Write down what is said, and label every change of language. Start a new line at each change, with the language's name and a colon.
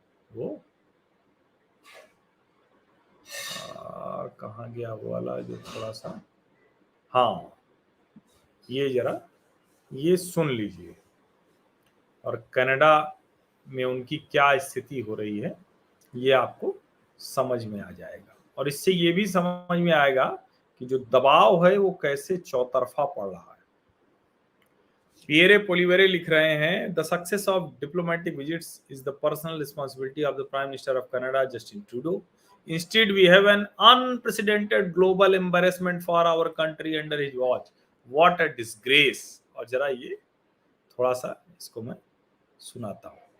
Hindi: वो कहाँ गया वो वाला जो थोड़ा सा, हाँ, ये जरा ये सुन लीजिए, और कनाडा में उनकी क्या स्थिति हो रही है ये आपको समझ में आ जाएगा, और इससे ये भी समझ में आएगा कि जो दबाव है वो कैसे चौतरफा पड़ रहा है।
English: Pierre Poilievre
Hindi: लिख रहे हैं,
English: The success of diplomatic visits is the personal responsibility of the prime minister of Canada Justin Trudeau. Instead, we have an unprecedented global embarrassment for our country under his watch. What a disgrace!
Hindi: और जरा ये थोड़ा सा इसको मैं सुनाता हूं।